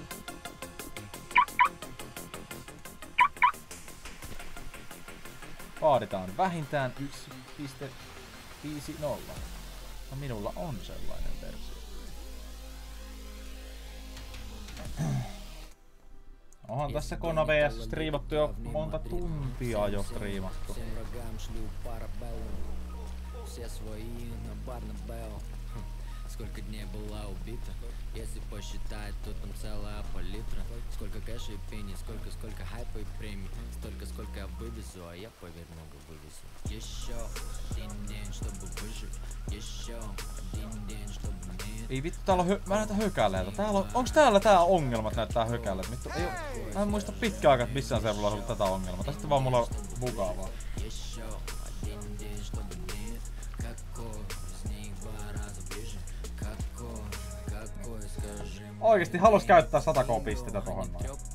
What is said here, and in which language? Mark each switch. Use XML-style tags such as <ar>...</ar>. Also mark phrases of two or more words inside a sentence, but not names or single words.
<fi>Vaaditaan vähintään 1.50. No minulla on sellainen versio. Onhan tässä Kona VS striimattu jo monta tuntia jo striimattu.</fi> <ru>Сколько дней была убита, если посчитать, то там целая палитра. Сколько кэша и пени, сколько хайпа и премий. Сколько я вывезу, а я, поверь, много вывезу. Еще один день, чтобы выжить. Еще один день, чтобы мне...</ru> <fi>Ei vittu, täällä on mä näytän hökäleitä. Täällä on, onks täällä tää ongelma, että näyttää hökäleitä? Vittu, ei oo, mä en muista pitkään aikaa, että missään servulla on ollut tätä ongelmaa. Tästä vaan mulla on mukavaa. Oikeesti halus käyttää 100k pistetä tohon noin.</fi>